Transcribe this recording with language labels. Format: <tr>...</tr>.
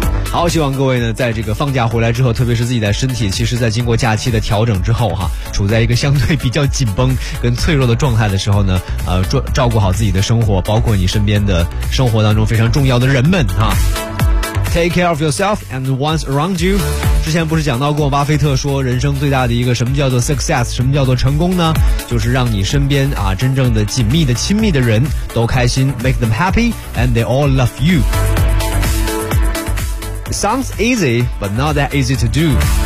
<zh>好，希望各位呢在这个放假回来之后，特别是自己的身体，其实在经过假期的调整之后哈，处在一个相对比较紧绷跟脆弱的状态的时候呢，照顾好自己的生活，包括你身边的生活当中非常重要的人们哈。</zh> <en>Take care of yourself and ones around you。</en> <zh>之前不是讲到过，巴菲特说人生最大的一个什么叫做 success， 什么叫做成功呢？就是让你身边啊真正的紧密的亲密的人都开心 ，</zh> <en>make them happy and they all love you。 Sounds easy, but not that easy to do。</en>